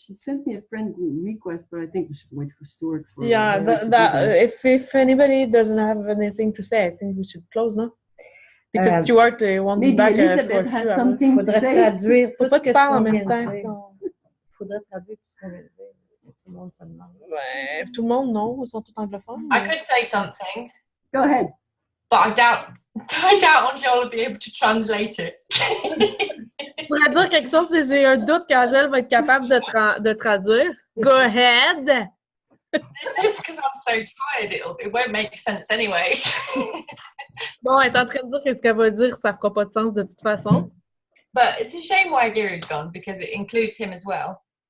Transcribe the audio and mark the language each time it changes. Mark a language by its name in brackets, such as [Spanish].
[English] She sent me a friend request, but I think we should wait for Stuart. If anybody doesn't have anything to say, I think we should close, no? Because Stuart won't be back Elizabeth has something to say. [French] Traduire faut pas que tu parles en même temps. Faudrait traduire tout ce qu'on vient de dire, parce que tout le monde se demande. Ouais, tout le monde, non, ils sont tous anglophones. [English] I could say something. Go ahead. But I doubt Angèle will be able to translate it. [French] Je pourrais dire quelque chose, mais j'ai un doute qu'Angèle va être capable de traduire. [English] Go ahead! It's just because I'm so tired, it won't make sense anyway. [French] Bon, elle est en train de dire que ce qu'elle va dire, ça fera pas de sens de toute façon. [English] But it's a shame why Giru's gone, because it includes him as well.